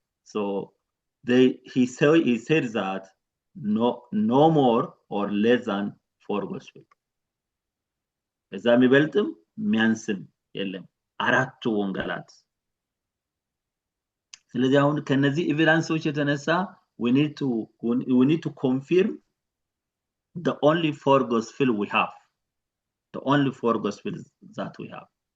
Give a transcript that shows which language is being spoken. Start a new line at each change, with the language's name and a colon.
English: So he said that no more or less than 4 gospel.
Amharic: እዛ የሚበልጥም የሚያንስም የለም አራቱ ወንጌላት
English: ስለዚህ አሁን ከነዚህ ኤቪደንሶች የተነሳ we need to confirm the only 4 gospel we have, the only 4 gospels that we have.